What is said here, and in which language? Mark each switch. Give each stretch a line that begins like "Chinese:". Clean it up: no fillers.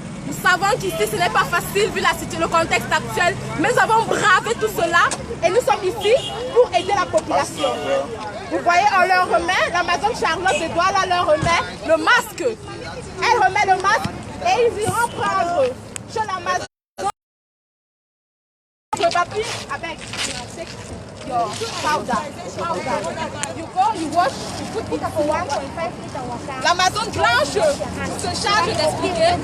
French: Nous savons qu'ici ce n'est pas facile vu le contexte actuel, mais nous avons bravé tout cela et nous sommes ici pour aider la population. Vous voyez, on leur remet, l'Amazone Charlotte de Douala leur remet le masque. Elle remet le masque et ils iront prendre chez l'Amazone le papier avec
English: your powder. You go, you wash, you put it for 1.5 litre water.
French: L'Amazone blanche se charge d'expliquer.